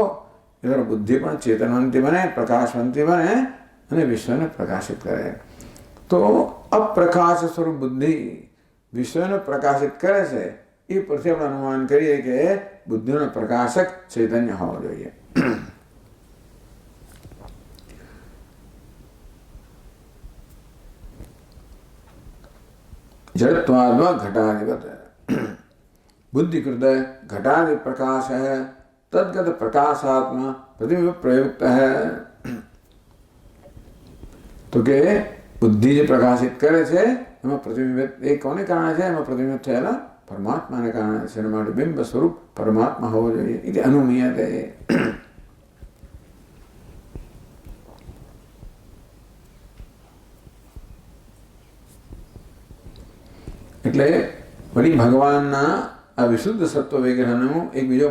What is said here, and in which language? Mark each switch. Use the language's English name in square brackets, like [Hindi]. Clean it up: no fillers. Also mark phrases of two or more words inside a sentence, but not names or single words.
[Gujarati] એ દ્વારા બુદ્ધિ પણ ચેતનવંતી બને, પ્રકાશવંતી બને અને વિશ્વને પ્રકાશિત કરે. તો અપ્રકાશ સ્વરૂપ બુદ્ધિ વિશ્વને પ્રકાશિત કરે છે. એ પરથી આપણે અનુમાન કરીએ કે બુદ્ધિનો પ્રકાશક ચૈતન્ય હોવો જોઈએ. [Sanskrit] जड़त्वाद्वा घटाधिपत बुद्धिकृत घटादि प्रकाश है, तद्गत प्रकाशात्मा प्रतिबिंब प्रयुक्त है. [Gujarati] તો કે બુદ્ધિ જો પ્રકાશિત કરે છે એમાં પ્રતિબિંબિત એ કોને કારણે છે? એમાં પ્રતિબિંબિત થયેલા પરમાત્માને કારણે છે. એના માટે બિંબ સ્વરૂપ પરમાત્મા હોવો જોઈએ. એટલે અનુમીયતે એટલે વળી ભગવાનના આ વિશુદ્ધ સત્વ વિગ્રહનો એક બીજો